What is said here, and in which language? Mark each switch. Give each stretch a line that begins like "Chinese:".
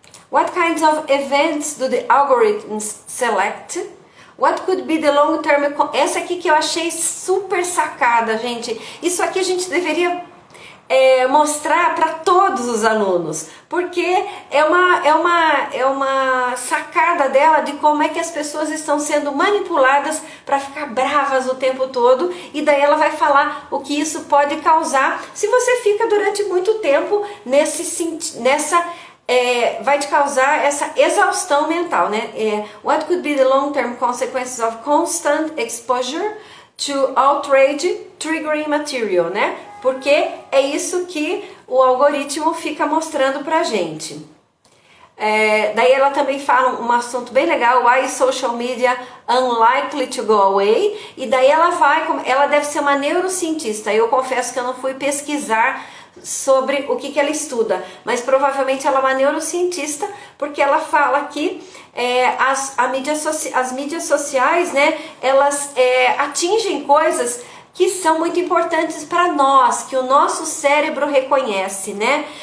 English: What kinds of events do the algorithms select? What could be the long-term...
Portuguese: Essa aqui que eu achei super sacada, gente. Isso aqui a gente deveria mostrar para todos os alunos, porque é uma sacada dela de como é que as pessoas estão sendo manipuladas para ficar bravas o tempo todo, e daí ela vai falar o que isso pode causar se você fica durante muito tempo nessa vai te causar essa exaustão mental, né?
English: What could be the long-term consequences of constant exposure to outrage triggering material, né?
Portuguese: Porque é isso que o algoritmo fica mostrando pra gente. Daí ela também fala um assunto bem legal,
English: why is social media unlikely to go away?
Portuguese: E daí ela deve ser uma neurocientista. Eu confesso que eu não fui pesquisar sobre o que ela estuda, mas provavelmente ela é uma neurocientista, porque ela fala que as mídias sociais, né, elas atingem coisas que são muito importantes para nós, que o nosso cérebro reconhece, né?